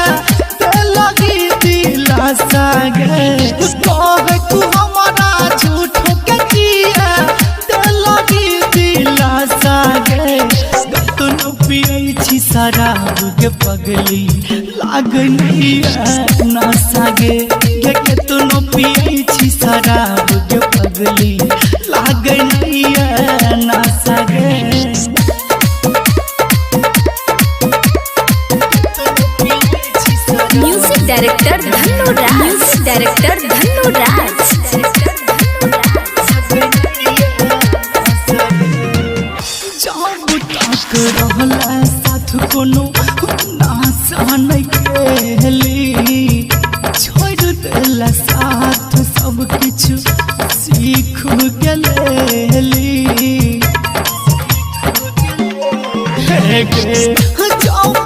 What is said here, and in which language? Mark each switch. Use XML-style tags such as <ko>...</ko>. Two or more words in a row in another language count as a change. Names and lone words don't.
<mai>लगी दिलासा गे कह तू हमरा झूठ के किया लगी दिलासा गे कतनो पियै छी शराब गे पगली लागनी नशा गे कतनो पियै छी शराब गे पगली लागनी नशा गे</mai> <en>music director Dhannu Raj music director Dhannu Raj</en> <mai>जब तक रहला साथ कोनो नासा नहीं केली छोड़ देला साथ सब किछु सीख गेली जब</mai>